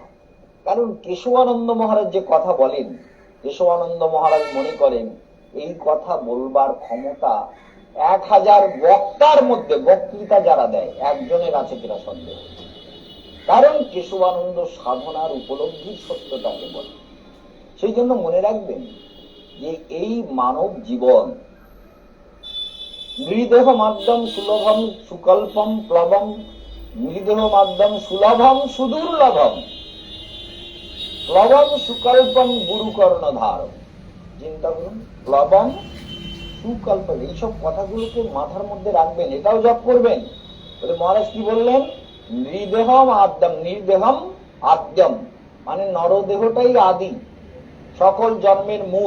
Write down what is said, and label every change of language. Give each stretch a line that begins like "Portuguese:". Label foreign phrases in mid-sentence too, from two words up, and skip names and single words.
Bangla: কারণ কেশবানন্দ মহারাজ যে কথা বলেন, কেশবানন্দ মহারাজ মনে করেন এই কথা বলবার ক্ষমতা 1000 বক্তার মধ্যে, বক্তৃতা যারা দেয়, একজনের আছে কিনা সন্দেহ। কারণ কেশবানন্দ সাধনার উপলব্ধির সত্যটাকে বলে। সেই জন্য মনে রাখবেন যে এই মানব জীবন
Sanskrit: মৃদেহ মাধ্যম সুলভম সুকল্পম প্লবম, মৃদেহ মাধ্যম সুলভম সুদুর্লভম, প্লবম সুকল্পম গুরু কর্ণধার।
Bangla: চিন্তা করুন,
Sanskrit: প্লবম সুকল্পম,
Bangla: এইসব কথাগুলোকে মাথার মধ্যে রাখবেন, এটাও জপ করবেন। বলে মহারাজ কি বললেন?
Sanskrit: নৃদেহম আদ্যম, নির্দেহম আদ্যম
Bangla: মানে নরদেহটাই আদি, সকল জন্মের মূল।